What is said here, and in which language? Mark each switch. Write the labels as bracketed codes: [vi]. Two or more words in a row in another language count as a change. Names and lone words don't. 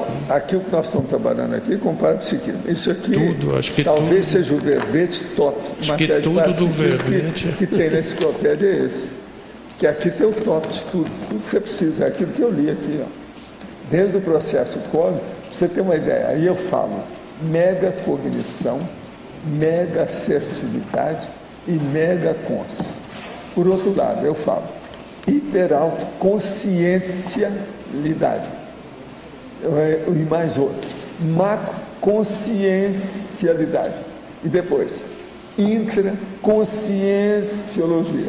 [pt] Não, aqui o que nós estamos trabalhando aqui com o parapsiquismo. Isso aqui tudo, acho que talvez tudo, seja o verbete top. Acho que tudo do verbete que tem na enciclopédia é esse. Que aqui tem o top de tudo. Tudo que você precisa. É aquilo que eu li aqui, ó. Desde o processo cósmico, para você ter uma ideia. Aí eu falo mega cognição, mega assertividade e mega consciência. Por outro lado, eu falo hiperauto-consciencialidade. E mais outro, macroconsciencialidade. E depois, intraconscienciologia.